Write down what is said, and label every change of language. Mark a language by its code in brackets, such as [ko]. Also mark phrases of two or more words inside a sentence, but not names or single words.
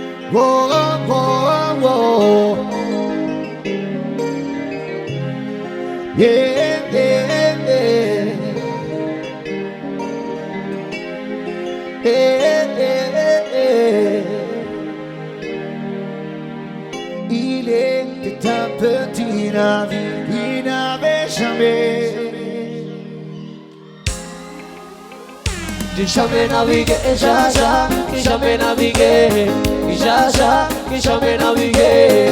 [en] whoa, whoa, whoa. Yeah, yeah, yeah. Yeah, yeah, yeah. [fr] Il était un petit navire, il n'avait jamais navigué, Jaja, qui jamais navigué, Jaja, qui jamais navigué.